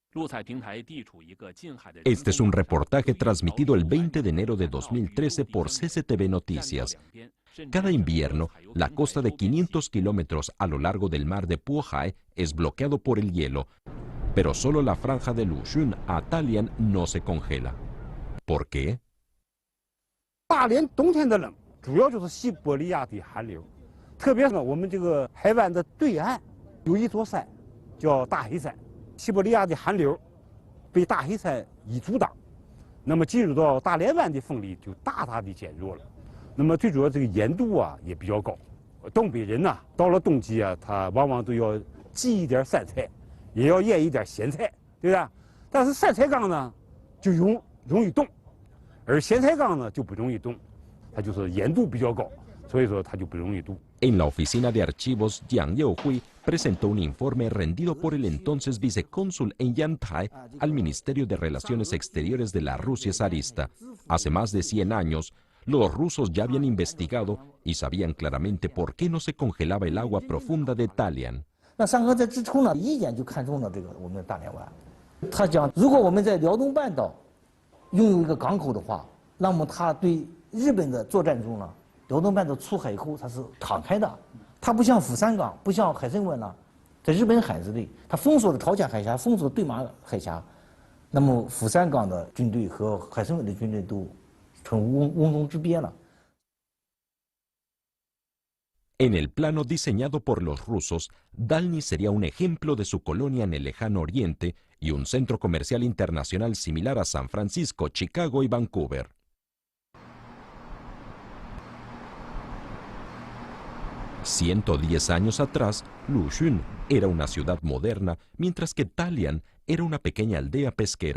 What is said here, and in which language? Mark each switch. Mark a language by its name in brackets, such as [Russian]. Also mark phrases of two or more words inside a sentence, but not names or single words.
[Spanish] Este es un reportaje transmitido el 20 de enero de 2013 por CCTV Noticias. Cada invierno, la costa de 500 kilómetros a lo largo del mar de Puhai es bloqueado por el hielo, pero solo la franja de Lushun a Dalian no se congela. ¿Por qué? [Chinese] 大连冬天的冷，主要就是西伯利亚的寒流，特别是我们这个海湾的对岸有一座山，叫大黑山。西伯利亚的寒流被大黑山一阻挡，那么进入到大连湾的风力就大大的减弱了。那么最主要这个盐度啊也比较高。东北人呐，到了冬季啊，他往往都要忌一点酸菜。也要腌一点咸菜，对吧？但是酸菜缸呢，就容易冻，而咸菜缸呢就不容易冻，它就是盐度比较高，所以说它就不容易冻。 [Spanish] En la oficina de archivos, Yang Yaohui presentó un informe rendido por el entonces vicecónsul en Yantai al Ministerio de Relaciones Exteriores de la Rusia zarista. Hace más de 100 años, los rusos ya habían investigado y sabían claramente por qué no se congelaba el agua profunda de Dalian. [Chinese] 那三河在之初呢，一眼就看中了这个我们的大连湾。他讲，如果我们在辽东半岛拥有一个港口的话，那么它对日本的作战中呢，辽东半岛出海口它是敞开的，它不像釜山港，不像海参崴呢，在日本海之内，它封锁了朝鲜海峡，封锁了对马海峡，那么釜山港的军队和海参崴的军队都成瓮中之鳖了。 [Spanish] En el plano diseñado por los rusos, Dalny sería un ejemplo de su colonia en el lejano oriente y un centro comercial internacional similar a San Francisco, Chicago y Vancouver. «110 años atrás, Lushun era una ciudad moderna, mientras que Dalian era una pequeña aldea pesquera.